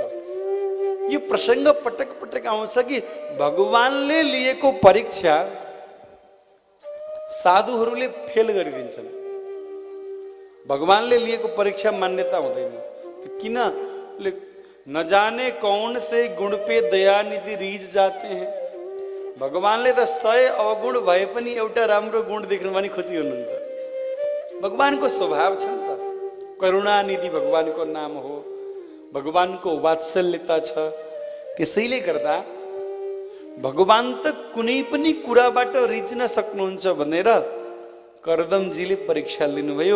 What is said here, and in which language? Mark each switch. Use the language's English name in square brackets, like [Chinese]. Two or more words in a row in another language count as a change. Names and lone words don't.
[Nepali] यो प्रसङ्ग पटक पटक आउँछ कि भगवानले लिएको परीक्षा साधुहरूले फेल गरिदिन्छन्। भगवानले लिएको परीक्षा मान्यता हुँदैन। किन? [Hindi] न जाने कौन से गुण पे दयानिधि रीझ जाते हैं। [Nepali] भगवानले त 100 अवगुण भए पनि एउटा राम्रो गुण देख्नु पनि खुसी हुनुहुन्छ। भगवानको स्वभाव छ नि त, करुणानिधि भगवानको नाम हो, भगवानको वात्सल्यता छ। त्यसैले गर्दा भगवान त कुनै पनि कुराबाट रिझ्न सक्नुहुन्छ भनेर कर्दमजीले परीक्षा लिनुभयो।